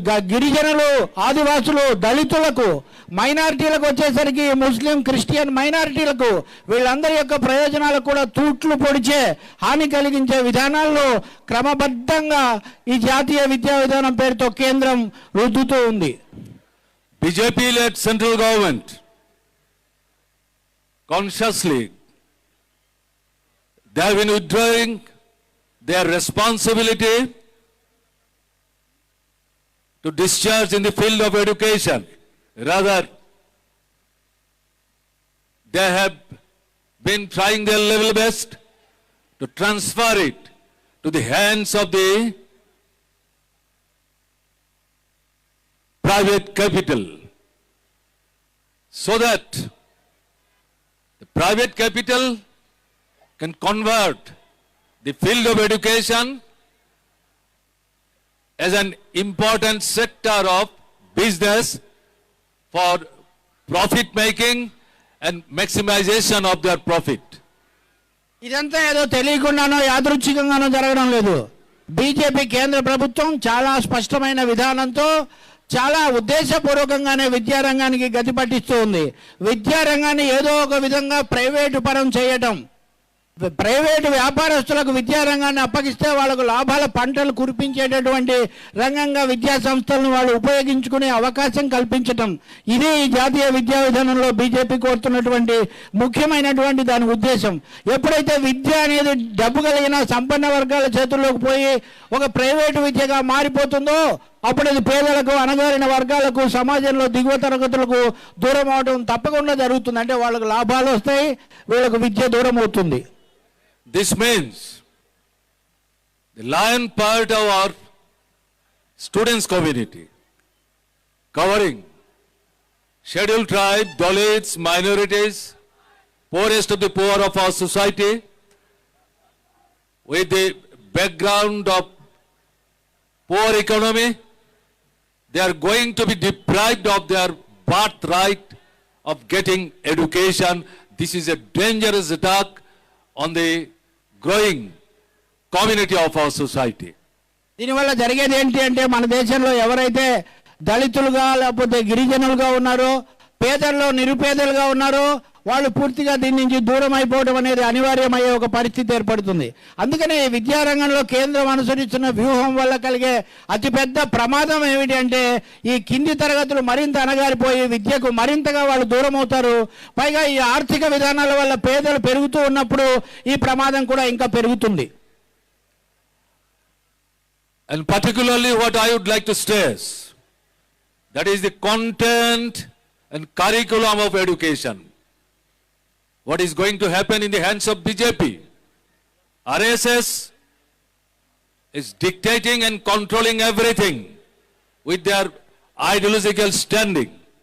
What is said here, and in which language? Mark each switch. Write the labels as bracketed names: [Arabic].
[Telugu] గిరిజనులు, ఆదివాసులు, దళితులకు, మైనారిటీలకు వచ్చేసరికి ముస్లిం, క్రిస్టియన్ మైనారిటీలకు, వీళ్ళందరి యొక్క ప్రయోజనాలకు కూడా తూట్లు పొడిచే, హాని కలిగించే విధానాల్లో క్రమబద్ధంగా ఈ జాతీయ విద్యా విధానం పేరుతో కేంద్రం రుద్దుతూ ఉంది. [English] BJP-led central government consciously they have been withdrawing their responsibility to discharge in the field of education. Rather, they have been trying their level best to transfer it to the hands of the private capital, so that the private capital can convert the field of education as an important sector of business for profit making and maximization of their profit. [Telugu] ఇదంతా ఏదో తెలియకుండానో యాదృచ్ఛికంగానో జరగడం లేదు. BJP కేంద్ర ప్రభుత్వం చాలా స్పష్టమైన విధానంతో చాలా ఉద్దేశపూర్వకంగానే విద్యారంగానికి గతి పట్టిస్తూ ఉంది. విద్యారంగాన్ని ఏదో ఒక విధంగా ప్రైవేటు పరం చేయటం, ప్రైవేటు వ్యాపారస్తులకు విద్యారంగాన్ని అప్పగిస్తే వాళ్ళకు లాభాల పంటలు కురిపించేటటువంటి రంగంగా విద్యా సంస్థలను వాళ్ళు ఉపయోగించుకునే అవకాశం కల్పించటం, ఇది జాతీయ విద్యా విధానంలో బీజేపీ కోరుతున్నటువంటి ముఖ్యమైనటువంటి దాని ఉద్దేశం. ఎప్పుడైతే విద్య అనేది డబ్బు కలిగిన సంపన్న వర్గాల చేతుల్లోకి పోయి ఒక ప్రైవేటు విద్యగా మారిపోతుందో అప్పుడు అది పేదలకు, అణగారిన వర్గాలకు, సమాజంలో దిగువ తరగతులకు దూరం అవడం తప్పకుండా జరుగుతుంది. అంటే వాళ్ళకు లాభాలు వస్తాయి, వీళ్ళకు విద్య దూరం అవుతుంది. [English] This means the lion part of our students community, covering scheduled tribe, Dalits, minorities, poorest of the poor of our society, with the background of poor economy, they are going to be deprived of their birthright of getting education. This is a dangerous attack on the growing community of our society. [Telugu] దీనివల్ల జరిగేది ఏంటి అంటే మన దేశంలో ఎవరైతే దళితులుగా లేకపోతే గిరిజనులుగా ఉన్నారో, పేదల్లో నిరుపేదలుగా ఉన్నారో వాళ్ళు పూర్తిగా దీని నుంచి దూరం అయిపోవడం అనేది అనివార్యమయ్యే ఒక పరిస్థితి ఏర్పడుతుంది. అందుకనే విద్యారంగంలో కేంద్రం అనుసరిస్తున్న వ్యూహం వల్ల కలిగే అతిపెద్ద ప్రమాదం ఏమిటి అంటే ఈ కింది తరగతులు మరింత అణగారిపోయి విద్యకు మరింతగా వాళ్ళు దూరం అవుతారు. పైగా ఈ ఆర్థిక విధానాల వల్ల పేదలు పెరుగుతూ ఉన్నప్పుడు ఈ ప్రమాదం కూడా ఇంకా పెరుగుతుంది. [English] And particularly what I would like to stress, that is the content and curriculum of education. What is going to happen in the hands of BJP? RSS is dictating and controlling everything with their ideological standing.